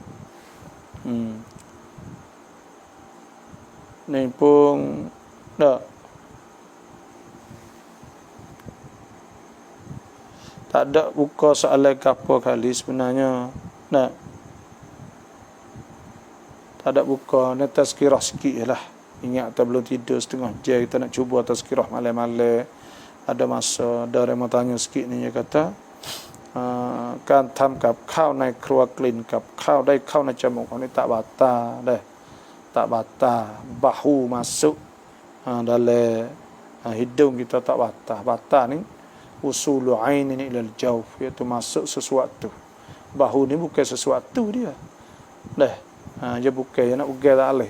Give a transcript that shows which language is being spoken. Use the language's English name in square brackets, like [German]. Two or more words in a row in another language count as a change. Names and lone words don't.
[Malay] Ni pun tak ada buka soalan apa kali sebenarnya. Tak ada buka, ni tazkirah sikit lah. Ingat kita belum tidur setengah jam, kita nak cuba tazkirah malam-malam. Ada masa, ada orang mau tanya sikit ni, dia kata [Thai] การทำกับข้าวในครัวกลิ่นกับข้าวได้เข้าในจมูกนี่ [Malay] tak batal dah, tak batal. Bahu masuk dalam hidung kita tak batal. Batal ni [Arabic] وصول عين [Malay] ni [Arabic] إلى الجوف, [Malay] iaitu masuk sesuatu. Bahu ni bukan sesuatu dia. Dia bukan dia nak ugal tak boleh.